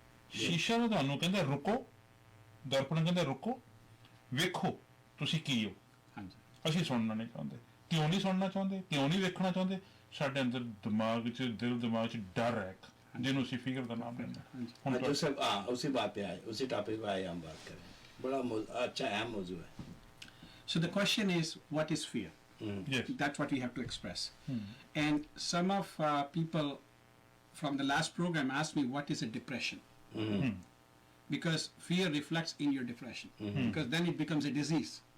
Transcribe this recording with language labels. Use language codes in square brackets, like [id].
[pa] ਸ਼ੀਸ਼ਾ ਨੂੰ ਤੁਹਾਨੂੰ ਕਹਿੰਦਾ ਰੁਕੋ, ਦਰਪਣ ਕਹਿੰਦਾ ਰੁਕੋ, ਵੇਖੋ ਤੁਸੀਂ ਕੀ ਹੋ। ਅਸੀਂ ਸੁਣਨਾ ਨਹੀਂ ਚਾਹੁੰਦੇ। ਕਿਉਂ ਨਹੀਂ ਸੁਣਨਾ ਚਾਹੁੰਦੇ, ਕਿਉਂ ਨਹੀਂ ਵੇਖਣਾ ਚਾਹੁੰਦੇ? ਸਾਡੇ ਅੰਦਰ ਦਿਮਾਗ 'ਚ, ਦਿਲ ਦਿਮਾਗ 'ਚ ਡਰ ਹੈ ਜਿਹਨੂੰ ਅਸੀਂ ਫਿਕਰ ਦਾ ਨਾਮ ਲੈਂਦੇ ਹਾਂ। [hi] उसी बात पे आए, उसी टॉपिक पे आए हम बात करें। बड़ा अच्छा अहम मौजू है। [en] So the question is, what is fear? Yes. That's what we have to express. And some of people from the last program asked me, what is a depression? Because fear reflects in your depression, because then it becomes a disease.